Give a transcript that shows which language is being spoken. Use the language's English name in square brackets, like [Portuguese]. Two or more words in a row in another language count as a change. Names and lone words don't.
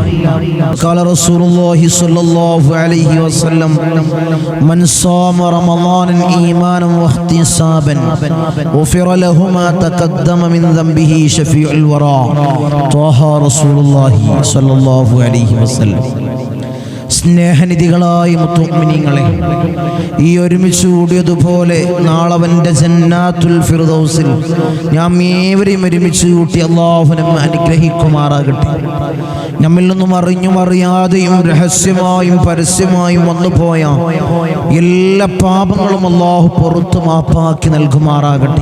[Arabic] قال رسول الله صلى الله عليه وسلم: من صام رمضان إيمانا واحتسابا غفر له ما تقدم من ذنبه شفيع الورى. طه رسول الله صلى الله عليه وسلم. [Malayalam] സ്നേഹനിധികളായ മുഅ്മിനീങ്ങളെ, ഈ ഒരുമിച്ച് കൂടിയതുപോലെ നാളവന്റെ [Arabic] جنات الفردوس [Malayalam] നാം ഏവരെയും ഒരുമിച്ച് കൂട്ടി അല്ലാഹു നമ്മെ അനുഗ്രഹിക്കുമാറാകട്ടെ. നമ്മിൽ നിന്നും അറിഞ്ഞും അറിയാതെയും രഹസ്യമായും പരസ്യമായും വന്നുപോയ എല്ലാ പാപങ്ങളും അല്ലാഹു പുറത്തു മാപ്പാക്കി നൽകുമാറാകട്ടെ.